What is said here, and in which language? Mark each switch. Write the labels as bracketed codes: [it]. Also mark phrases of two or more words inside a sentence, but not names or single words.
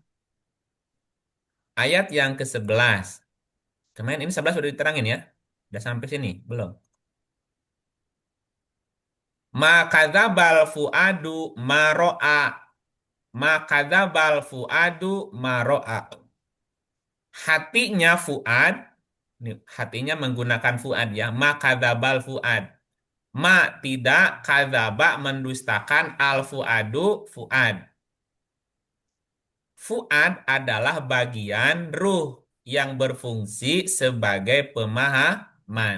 [id] Ayat yang ke-11. Kemarin ini 11 sudah diterangin ya. Udah sampai sini? Belum. [ar] ما كذب الفؤاد ما رأى. ما كذب الفؤاد ما رأى. [id] Hatinya Fuad, ini hatinya menggunakan Fuad ya. [ar] ما كذب الفؤاد. [id] Ma tidak kadzaba mendustakan al fuadu Fuad. Fuad adalah bagian ruh yang berfungsi sebagai pemahaman.